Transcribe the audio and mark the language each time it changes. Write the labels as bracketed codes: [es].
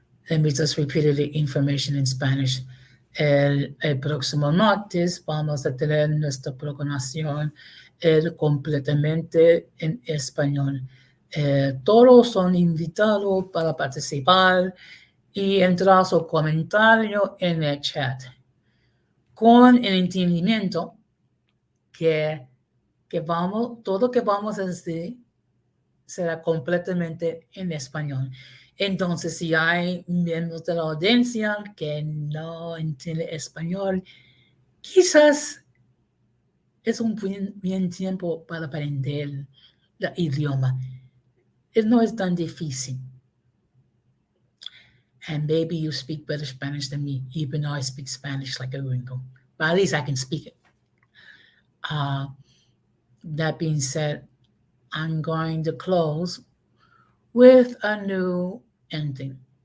[en] Let me just repeat the information in Spanish. [es] El próximo martes vamos a tener nuestra programación completamente en español. Todos son invitados para participar y entrar su comentario en el chat, con el entendimiento que todo lo que vamos a decir será completamente en español. Entonces, si hay miembros de la audiencia que no entienden español, quizás es un buen tiempo para aprender el idioma. No es tan difícil. [en] And maybe you speak better Spanish than me, even though I speak Spanish like a gringo. But at least I can speak it. That being said, I'm going to close with a new ending.